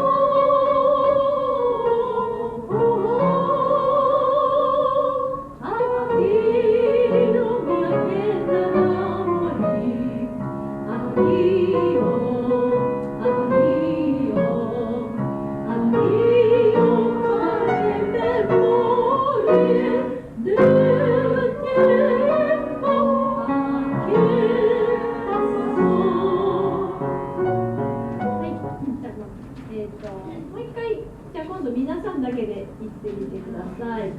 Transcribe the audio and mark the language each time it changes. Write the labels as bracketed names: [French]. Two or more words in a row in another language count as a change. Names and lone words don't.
[Italian] Addio mia bella d'amore, addio, addio, addio, fare memoria del tempo che passò. [Japanese] はい、もう一回、じゃあ今度皆さんだけで言ってみてください。